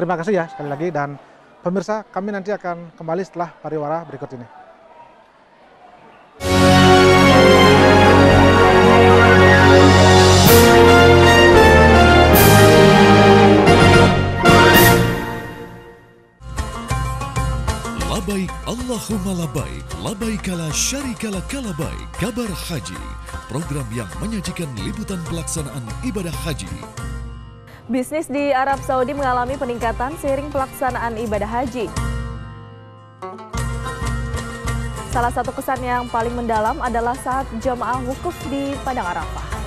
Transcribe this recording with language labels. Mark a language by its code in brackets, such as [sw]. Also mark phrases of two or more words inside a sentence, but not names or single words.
[id] Terima kasih ya sekali lagi, dan pemirsa kami nanti akan kembali setelah pariwara berikut ini. [ar] لبيك اللهم لبيك، لبيك لا شريك لك لبيك. [id] Kabar Haji, program yang menyajikan liputan pelaksanaan ibadah haji. Bisnis di Arab Saudi mengalami peningkatan seiring pelaksanaan ibadah haji. Salah satu kesan yang paling mendalam adalah saat jamaah wukuf di Padang Arafah.